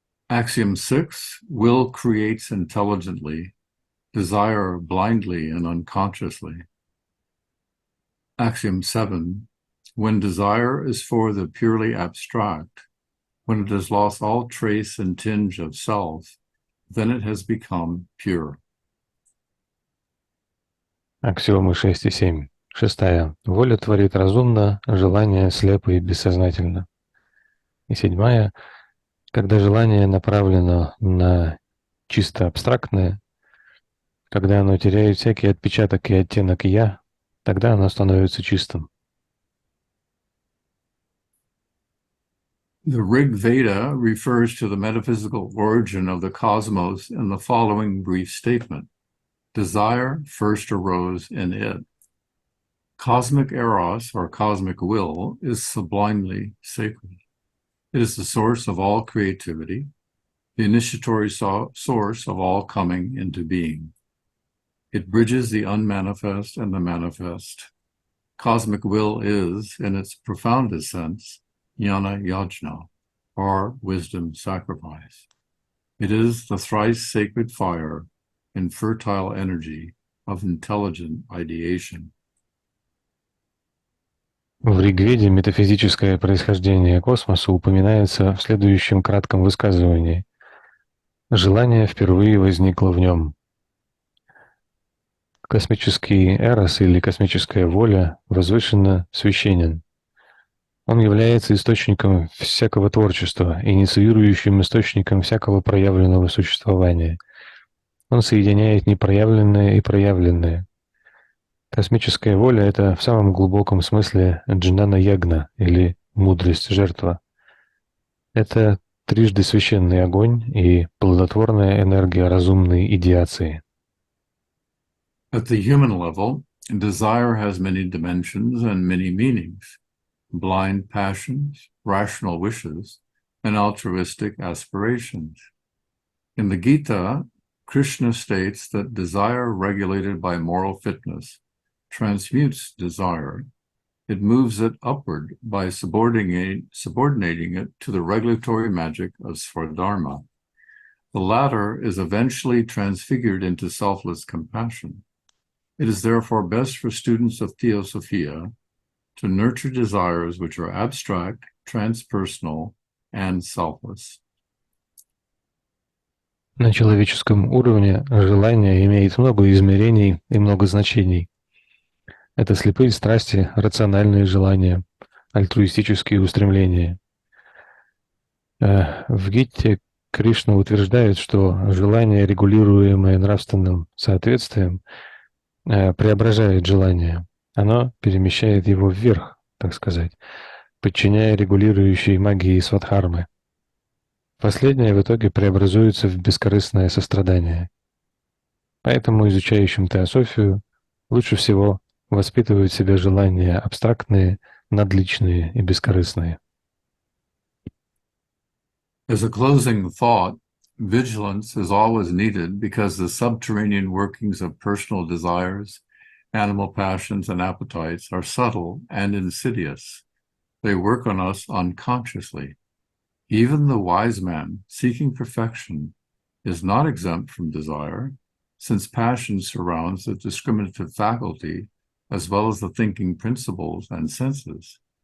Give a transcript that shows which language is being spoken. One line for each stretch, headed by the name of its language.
English: Axiom 6, will creates intelligently, desire blindly and unconsciously. Axiom 7, when desire is for the purely abstract, when it has lost all trace and tinge of self, then it has become pure.
Russian: Аксиомы 6 и 7. 6. Воля творит разумно, желание слепо и бессознательно. И 7. Когда желание направлено на чисто абстрактное, когда оно теряет всякий отпечаток и оттенок «я», тогда оно становится чистым.
English: The Rig Veda refers to the metaphysical origin of the cosmos in the following brief statement. Desire first arose in it. Cosmic eros, or cosmic will, is sublimely sacred. It is the source of all creativity, the initiatory source of all coming into being. It bridges the unmanifest and the manifest. Cosmic will is, in its profoundest sense, jnana yajna, or wisdom sacrifice. It is the thrice sacred fire and fertile energy of intelligent ideation.
Russian: В Ригведе метафизическое происхождение космоса упоминается в следующем кратком высказывании. Желание впервые возникло в нем. Космический эрос или космическая воля возвышенно священен. Он является источником всякого творчества, инициирующим источником всякого проявленного существования. Он соединяет непроявленное и проявленное. Космическая воля — это в самом глубоком смысле джнана-ягна или мудрость жертва. Это трижды священный огонь и плодотворная энергия разумной идеации.
English: At the human level, desire has many dimensions and many meanings: blind passions, rational wishes, and altruistic aspirations. In the Gita, Krishna states that desire regulated by moral fitness transmutes desire. It moves it upward by subordinating it to the regulatory magic of Svardharma. The latter is eventually transfigured into selfless compassion. It is therefore best for students of Theosopia to nurture desires which are abstract, transpersonal, and selfless.
Russian: На человеческом уровне желание имеет много измерений и много значений. Это слепые страсти, рациональные желания, альтруистические устремления. В Гите Кришна утверждает, что желание, регулируемое нравственным соответствием, преображает желание. Оно перемещает его вверх, так сказать, подчиняя регулирующей магии свадхармы. Последнее в итоге преобразуется в бескорыстное сострадание. Поэтому изучающим теософию лучше всего воспитывают в себе желания абстрактные, надличные и бескорыстные.
English: As a closing thought, vigilance is always needed because the subterranean workings of personal desires, animal passions, and appetites are subtle and insidious. They work on us unconsciously. Even the wise man seeking perfection is not exempt from desire, since passion surrounds the discriminative faculty as well as the thinking principles and senses.